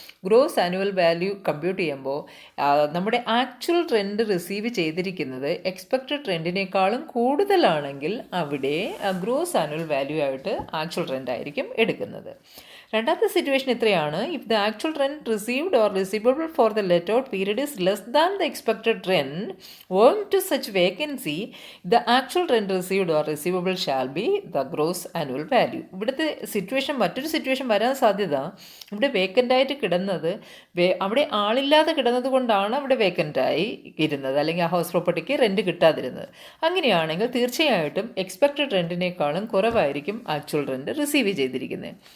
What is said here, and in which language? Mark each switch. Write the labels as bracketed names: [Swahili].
[Malayalam] Gross annual value compute ചെയ്യുമ്പോൾ നമ്മുടെ actual rent receive ചെയ്തിരിക്കുന്നത് എക്സ്പെക്റ്റഡ് റെൻറ്റിനേക്കാളും കൂടുതലാണെങ്കിൽ അവിടെ ഗ്രോസ് ആനുവൽ വാല്യൂ ആയിട്ട് ആക്ച്വൽ റെൻ്റ് ആയിരിക്കും എടുക്കുന്നത്. രണ്ടാമത്തെ സിറ്റുവേഷൻ ഇത്രയാണ്, [English] If the actual rent received or receivable for the let out period is less less than the expected rent, owing to such vacancy, the actual rent received or receivable shall be the gross annual value. [Malayalam] ഇവിടുത്തെ situation മറ്റൊരു situation വരാൻ സാധ്യത ഇവിടെ വേക്കൻ്റായിട്ട് കിടന്നത് അവിടെ ആളില്ലാതെ കിടന്നത് കൊണ്ടാണ് അവിടെ വേക്കൻ്റായി ഇരുന്നത്, അല്ലെങ്കിൽ ആ ഹൗസ് പ്രോപ്പർട്ടിക്ക് റെൻറ്റ് കിട്ടാതിരുന്നത്. അങ്ങനെയാണെങ്കിൽ തീർച്ചയായിട്ടും എക്സ്പെക്റ്റഡ് റെൻറ്റിനേക്കാളും കുറവായിരിക്കും ആക്ച്വൽ റെൻറ്റ് റിസീവ് ചെയ്തിരിക്കുന്നത്.